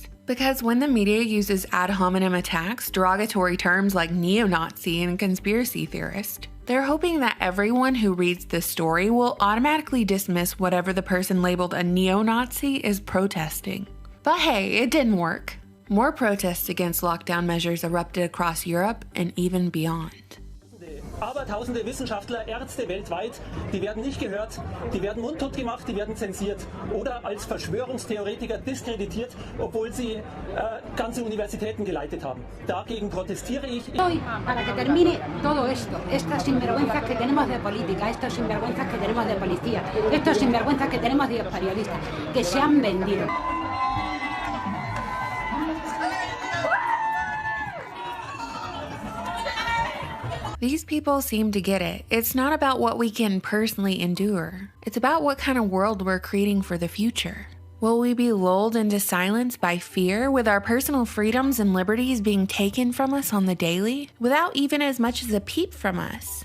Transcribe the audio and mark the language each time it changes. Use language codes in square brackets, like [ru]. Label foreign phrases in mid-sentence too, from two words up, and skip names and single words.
[en] Because when the media uses ad hominem attacks, derogatory terms like neo-Nazi and conspiracy theorist, they're hoping that everyone who reads this story will automatically dismiss whatever the person labeled a neo-Nazi is protesting. But hey, it didn't work. More protests against lockdown measures erupted across Europe and even beyond. [de] Aber tausende Wissenschaftler, Ärzte weltweit, die werden nicht gehört, die werden mundtot gemacht, die werden zensiert oder als Verschwörungstheoretiker diskreditiert, obwohl sie ganze Universitäten geleitet haben. Dagegen protestiere ich. [es] Hoy, para que termine todo esto, estas sinvergüenzas que tenemos de política, estos sinvergüenzas que tenemos de policía, estos sinvergüenzas que tenemos de periodistas, que se han vendido. [en] These people seem to get it. It's not about what we can personally endure. It's about what kind of world we're creating for the future. Will we be lulled into silence by fear, with our personal freedoms and liberties being taken from us on the daily, without even as much as a peep from us?